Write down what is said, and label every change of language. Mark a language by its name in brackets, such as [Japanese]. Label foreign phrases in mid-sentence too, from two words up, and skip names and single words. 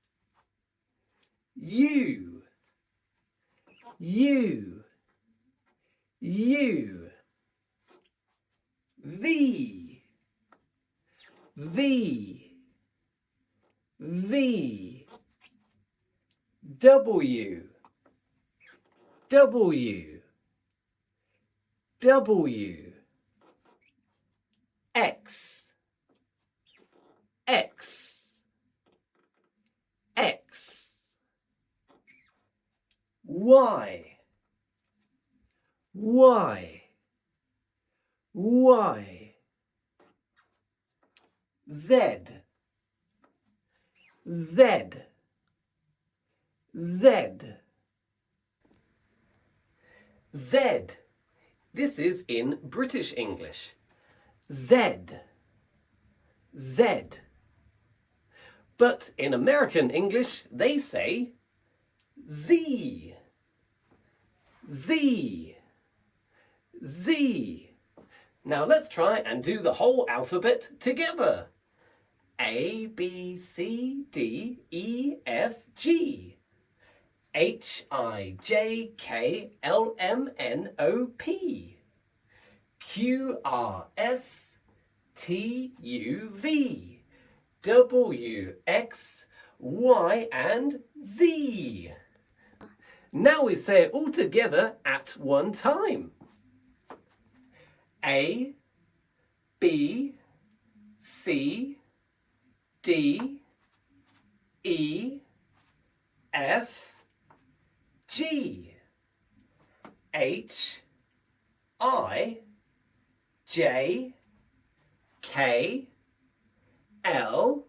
[English] U, U, U. V, V, V. W, W, W. X, X, X. Y, Y, Y. Z, Z, Z. Z. This is in British English. Z, Z. But in American English, they say Z, Z, Z. Now let's try and do the whole alphabet together. A, B, C, D, E, F, G. H, I, J, K, L, M, N, O, P. Q, R, S, T, U, V. W, X, Y, and Z. Now we say it all together at one time. A, B, C, D, E, F, G, H, I, J, K, L,